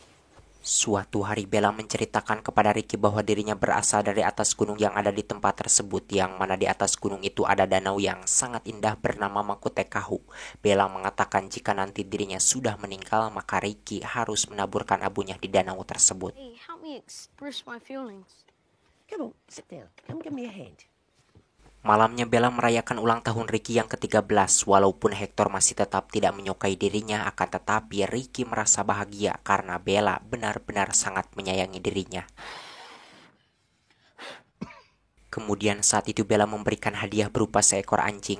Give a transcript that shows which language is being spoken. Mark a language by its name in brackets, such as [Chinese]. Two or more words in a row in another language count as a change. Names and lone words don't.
[Indonesian] Suatu hari Bella menceritakan kepada Ricky bahwa dirinya berasal dari atas gunung yang ada di tempat tersebut, yang mana di atas gunung itu ada danau yang sangat indah bernama Makutekahu. Bella mengatakan jika nanti dirinya sudah meninggal, maka Ricky harus menaburkan abunya di danau tersebut. [English] Hey, help me express my feelings. Come on, sit down. Come give me a hand. [Indonesian] Malamnya Bella merayakan ulang tahun Ricky yang ke-13. Walaupun Hector masih tetap tidak menyukai dirinya, akan tetapi Ricky merasa bahagia karena Bella benar-benar sangat menyayangi dirinya. Kemudian saat itu Bella memberikan hadiah berupa seekor anjing.